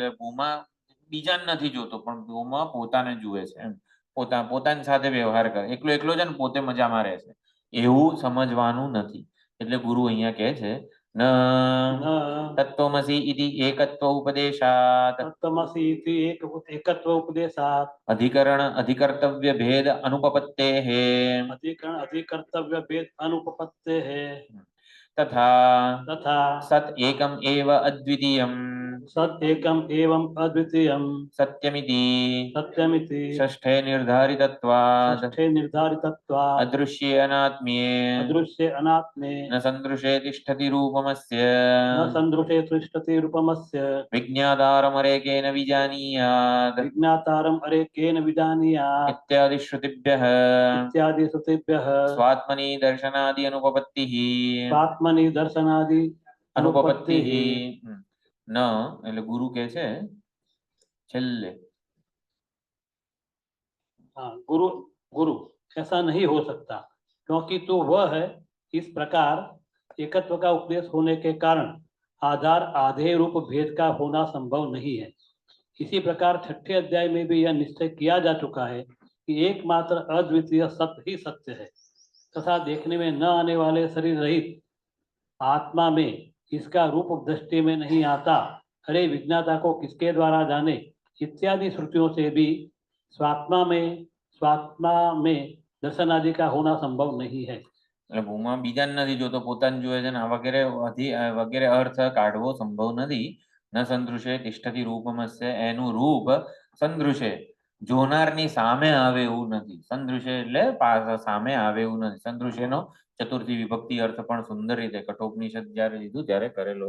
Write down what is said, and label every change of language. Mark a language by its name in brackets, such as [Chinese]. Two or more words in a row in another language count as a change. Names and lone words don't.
[Gujarati] એટલે ભૂમા બીજાને નથી જોતો, પણ ભૂમા પોતાને જુએ છે એમ, પોતાની સાથે વ્યવહાર કરે, એકલો છે ને પોતે મજામાં રહે છે એવું સમજવાનું નથી. એટલે ગુરુ અહીંયા કહે છે [Sanskrit] ન તત્વમસી ઇતિ એકત્વ ઉપદેશાત અધિકરણ અધિકર્તવ્ય ભેદ અનુપપત્તેઃ तथा सत एकम एव अद्वितीयम सत्यमिति षष्ठे निर्धारितत्वात् अदृश्ये अनात्म्ये न सन्दृशे तिष्ठति रूपमस्य विज्ञातारमरेकेन विजानीयात् इत्यादि श्रुतिभ्यः स्वात्मनि दर्शनादि अनुपपत्तिः अनुपपत्ति न [Gujarati] એટલે ગુરુ કહે છે છેલ્લે [Hindi] गुरु ऐसा नहीं हो सकता, क्योंकि तो वह है। इस प्रकार एकत्व का उपदेश होने के कारण आधार आधेय रूप भेद का होना संभव नहीं है। इसी प्रकार 6ठे अध्याय में भी यह निश्चय किया जा चुका है कि एकमात्र अद्वितीय सत्य ही सत्य है, तथा देखने में न आने वाले शरीर रहित आत्मा में इसका रूप दृष्टि में नहीं आता, अरे विज्ञाता को किसके द्वारा जाने इत्यादि श्रुतियों से भी स्वात्मा में दर्शन आदि का होना संभव नहीं है। [Gujarati] એટલે ભૂમા બીજાને નથી જોતો, પોતાને જોવે છે ને આ વગેરે અર્થ કાઢવો સંભવ નથી. [Sanskrit] ન સંદૃશે તિષ્ઠતિ રૂપમસ્ય, [Gujarati] એનું રૂપ સંદૃશે જોનારની સામે આવે એવું નથી. સંદૃશે એટલે સામે આવે એવું નથી. સંદૃશેનો ચતુર્થી વિભક્તિ અર્થ પણ સુંદર રીતે કઠોપનિષદ જયારે લીધું ત્યારે કરેલો.